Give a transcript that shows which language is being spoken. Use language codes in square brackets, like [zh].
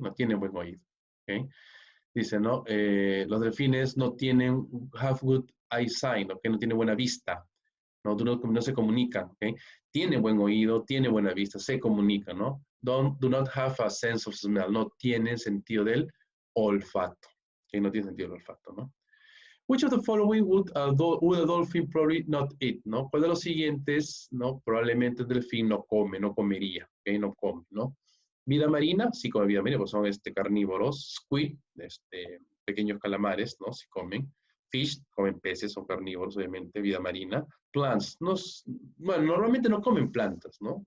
[es] No tienen buen oído, ¿ok? Dice, ¿no? Los delfines no tienen, [en] have good eyesight, [es] ¿ok? No tienen buena vista, ¿no? No se comunican, ¿ok? Tienen buen oído, tienen buena vista, se comunican, ¿no? [en] Do not have a sense of smell, [es] no tienen sentido del olfato, ¿ok? No tienen sentido del olfato, ¿no? [en] Which of the following would a dolphin probably not eat, ¿no? [es] ¿Cuál de los siguientes, no? Probablemente el delfín no come, no comería, ¿ok? No come, ¿no? Vida marina, sí come vida marina, pues son carnívoros. Squid, pequeños calamares, ¿no? Sí comen. Fish, comen peces, son carnívoros, obviamente, vida marina. Plants, bueno, normalmente no comen plantas, ¿no?